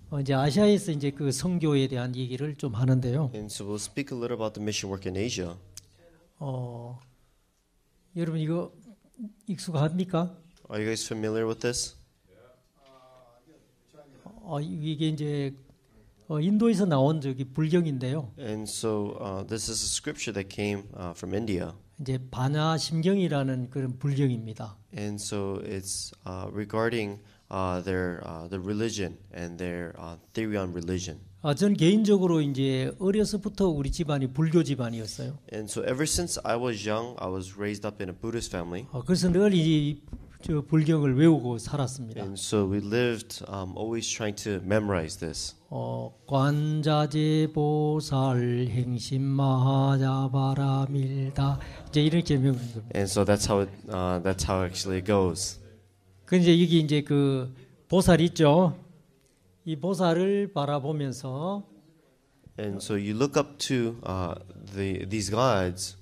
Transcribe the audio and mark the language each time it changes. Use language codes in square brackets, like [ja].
[ko] 이제 아시아에서 이제 그 선교에 대한 얘기를 좀 하는데요. [en] And so we'll speak a little about the mission work in Asia. [ko] 여러분 이거 익숙합니까? [en] Are you guys familiar with this? [ko] 이게 이제 인도에서 나온 저기 불경인데요. [en] And so this is a scripture that came from India. [ko] 이제 반야 심경이라는 그런 불경입니다. [en] And so it's regarding their religion and their theory on religion. [ko] 전 개인적으로 이제 어려서부터 우리 집안이 불교 집안이었어요. [en] And so ever since I was young, I was raised up in a Buddhist family. [ko] 그래서 늘 이 불경을 외우고 살았습니다. [en] And so we lived always trying to memorize this. [ko] 관자재보살 행심마하자바라밀다 이제 이렇게 명합니다. [en] And so that's how actually it goes. [ko] 그 이제 여기 이제 그 보살 있죠. 이 보살을 바라보면서 [en] And so you look up to these gods.